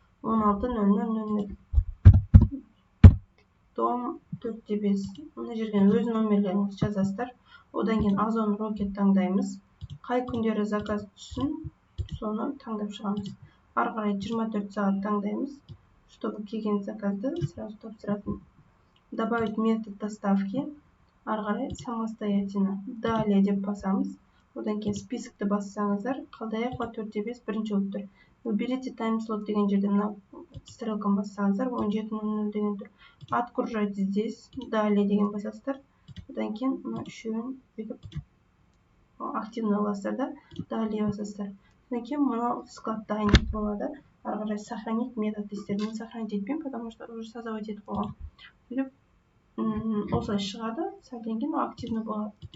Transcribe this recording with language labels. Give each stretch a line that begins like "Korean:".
Russian: 16.00.00. Дом 4-5.
Kazakh: Мына жерден өз номерлеріңізді жазасыздар. Одан кейін Озон Rocket таңдаймыз. Қай күндері заказ түссін, соны таңдап шығамыз. Ары қарай 24 сағат таңдаймыз,
Russian: чтобы
Kazakh: келген заказды
Russian: сразу
Kazakh: тапсыратын.
Russian: Добавить метод доставки.
Kazakh: Ары қарай
Russian: самостоятельно. Далее
Kazakh: деп басамыз. Одан кейін списокты бассаңыздар, Қалдаяқова 4-5 бірінші болып тұр.
Russian: Выберите таймслот
Kazakh: деген жерде мына стрелканы бассаңыздар, 17.00 деген тұр.
Russian: Отгружать здесь, далее
Kazakh: деген басасыздар. Одан кейін мына үшеуін бүйтіп активно аласыздар да, далее басасыздар. Одан кейін мына склад дайын болады. Ары қарай
Russian: сохранить метод
Kazakh: дейсіздер. Мен
Russian: сохранить
Kazakh: етпеймін,
Russian: потому что уже создавать
Kazakh: етіп қойғам. Сөйтіп осылай шығады, сәлден кейін активно болады.